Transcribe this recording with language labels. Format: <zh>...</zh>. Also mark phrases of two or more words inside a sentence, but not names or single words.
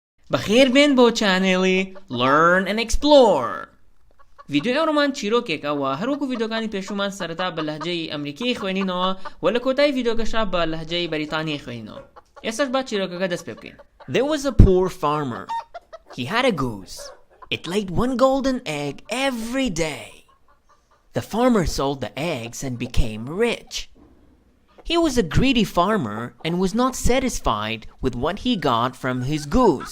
<ckb>بەخێر بێن بۆ چانێڵی Learn&Explore. ڤیدیۆ ئەوڕۆمان چیرۆکێکە و هەروەکو ڤیدیۆکانی پێشومان سەرەتا بە لەهجەی ئەمریکی خوێنینەوە و لە کۆتایی ڤیدیۆکەشا بە لەهجەی بەریتانی خوێنینەوە. ئێستاش با چیرۆکەکە دەست پێ بکەین.</ckb> <en>There was a poor farmer. He had a goose. It laid one golden egg every day. The farmer sold the eggs and became rich. He was a greedy farmer and was not satisfied with what he got from his goose.</en>